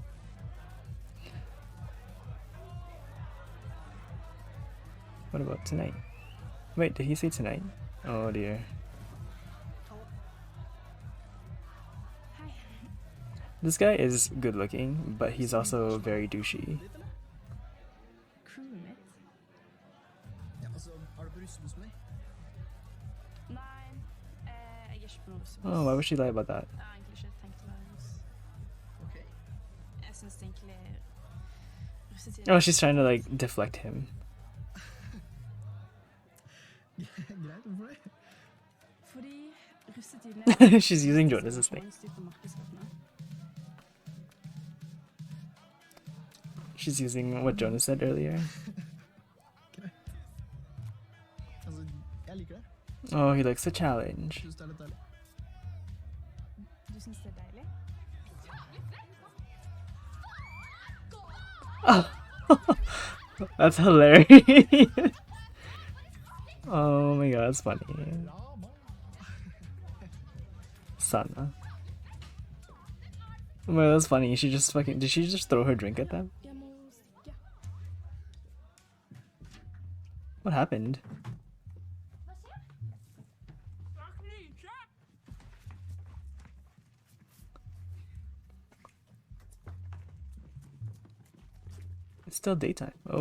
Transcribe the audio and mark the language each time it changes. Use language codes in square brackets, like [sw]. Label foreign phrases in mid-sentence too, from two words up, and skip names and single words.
[en] What about tonight? Wait, did he say tonight? Oh dear. This guy is good looking, but he's also very douchey. [no] crewet mitt. Ja, altså, er du på russebuss med deg? Nei, jeg er ikke på noe russebuss. [en] Oh, why would she lie about that? [no] Jeg har egentlig ikke tenkt å være russ. Ok. Jeg synes egentlig russetid... [en] Oh, she's trying to like deflect him. [no] Greit, hvorfor det? Fordi russetiden [en] She's using Jonas as thing. She's using what Jonas said earlier. [no] Greit. Altså, jeg liker det. [en] Oh, he likes the challenge. [no] Synes det er litt deilig. Du synes det er deilig? [en] That's hilarious. Oh my god, that's funny. Drama. Sana. Well, that's funny. She just fucking. Did she just throw her drink at them? [no] Jeg må stikke. [en] What happened? It's still daytime. Oh.